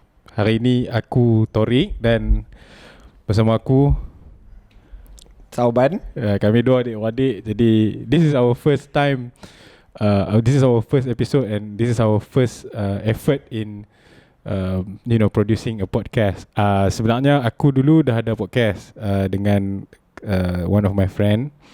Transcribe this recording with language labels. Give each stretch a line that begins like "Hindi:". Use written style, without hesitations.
Malay: Hari ini aku Thoriq dan bersama aku Thauban. Kami dua adik-adik. Jadi
English: this is our first time, this is our first episode and this is our first effort in producing a podcast.
Malay: Sebenarnya aku dulu dah ada podcast dengan
English: one of my friend.